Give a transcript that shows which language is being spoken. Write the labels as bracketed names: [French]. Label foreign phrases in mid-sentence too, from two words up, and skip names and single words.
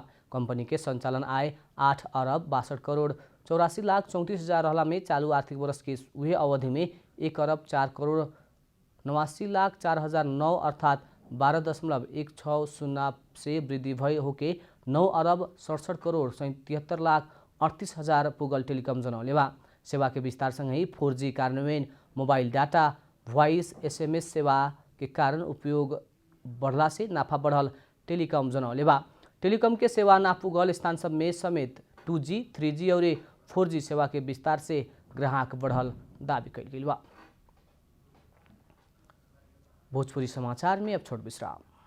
[Bhojpuri] कंपनी के संचालन आय 8 अरब 62 करोड़ 84 लाख 34 हजार रहला में चालू आर्थिक वर्ष के उहे अवधि में 1 अरब 4 करोड़ 89 लाख 4009 अर्थात 12.160 से वृद्धि भई होके 9 अरब 67 करोड़ 73 लाख 38 हजार पुगल टेलिकम जनौले बा। सेवा के विस्तार सँगै 4G कार्यान्वयन, [English] mobile data, voice SMS [Bhojpuri] सेवा के कारण उपयोग बढ़ला से नाफा बढ़ल टेलिकम जनौले बा। टेलिकम के सेवा ना पुगल स्थान सब में समेत 2G, 3G और 4G सेवा के विस्तार से ग्राहक बढ़ल दावी कइल गेल बा। भोजपुरी समाचार में अब छोट विश्राम।